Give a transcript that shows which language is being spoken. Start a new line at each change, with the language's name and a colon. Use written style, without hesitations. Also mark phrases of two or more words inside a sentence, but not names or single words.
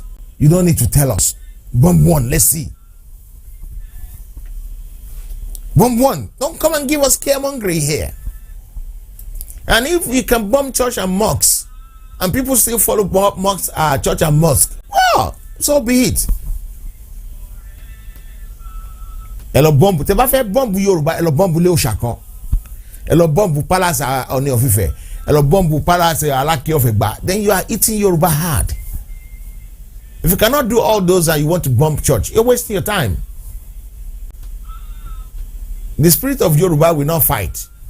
English: You don't need to tell us. Bomb one, let's see. Bomb one. Don't come and give us scaremongering here. And if you can bomb church and mosques, and people still follow mosques, church and mosque, well, so be it. Hello bomb.
Yoruba: Te ba fe bomb Yoruba,
English: hello bomb
Yoruba: le Oshakan.
English: Hello bomb palace Oni of Ife. Hello bomb palace Alaki of Egba. Then you are eating Yoruba hard. If you cannot do all those and you want to bomb church, you're wasting your time. The spirit of Yoruba will not fight.